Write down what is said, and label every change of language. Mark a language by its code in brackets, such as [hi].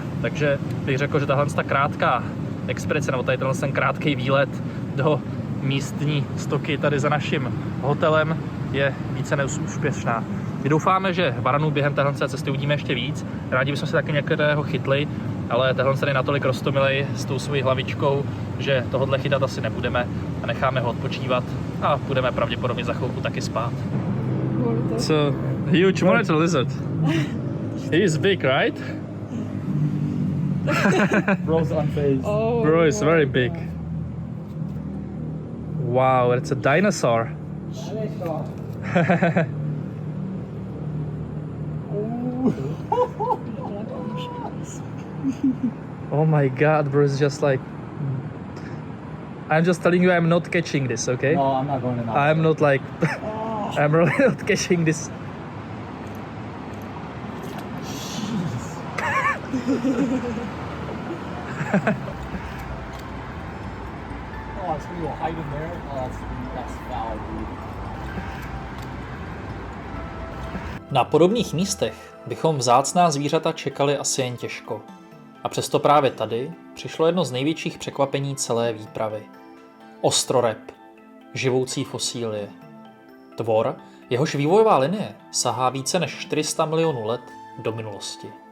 [cs] Takže bych řekl, že tahle expresce, nebo tady ten krátký výlet do místní stoky tady za naším hotelem je více než úspěšná. My doufáme, že varanů během téhle cesty uvidíme ještě víc. Rádi bychom si taky některého chytli, ale tenhle je natolik roztomilej s tou svojí hlavičkou, že tohodle chytat asi nebudeme a necháme ho odpočívat a budeme pravděpodobně za chvilku taky spát. [en] It's a huge monitor lizard. He is big, right? Bro's unfazed. Oh, bro is very big. Wow, it's a dinosaur. Oh my god, bro, it's just like... I'm just telling you I'm not catching this, okay? No, I'm not going to. I'm not like... I'm really not catching this. Oh, it's gonna hide in there. Oh, that's foul, dude. [cs] Na podobných místech bychom vzácná zvířata čekali asi jen těžko. A přesto právě tady přišlo jedno z největších překvapení celé výpravy. Ostrorep, živoucí fosílie. Tvor, jehož vývojová linie sahá více než 400 milionů let do minulosti.